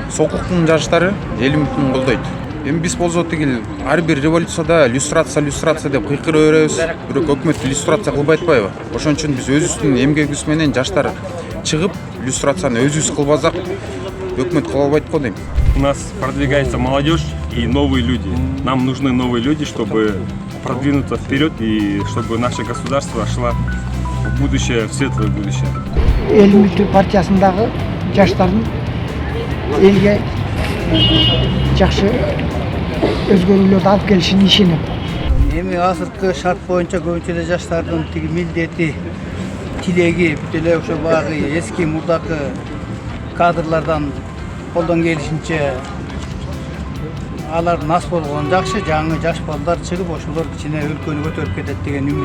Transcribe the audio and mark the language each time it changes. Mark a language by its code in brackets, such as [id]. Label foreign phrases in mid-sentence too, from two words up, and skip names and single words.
[ky] Сокулуктун жаштары эл үмүтүн колдойт. Эми биз болсо тигил ар бир революцияда люстрация деп кыйкыра беребиз. Бирок өкмөт люстрация кылбай атпайбы? Ошон үчүн биз өзүбүздүн эмгегибиз менен жаштар чыгып люстрацияны өзүбүз кылбасак өкмөт кыла албайт го дейм. [ru] У нас продвигается молодежь и новые люди. Нам нужны новые люди, чтобы продвинуться вперед и чтобы наше государство шло в будущее, в светлое будущее. [ky] Эл үмүтү партиясындагы жаштардын элге жакшы өзгөрүүлөрдү алып келишине ишенем. Эми азыркы шарт боюнча көбүнчө эле жаштардын тиги милдети, тилеги бүт эле ошо баягы эски мурдакы кадрлардан колдон келишинче алар нас болгон жакшы, жаңы жаш балдар чыгып ошолор кичине өлкөнү көтөрүп кетет деген үмүт.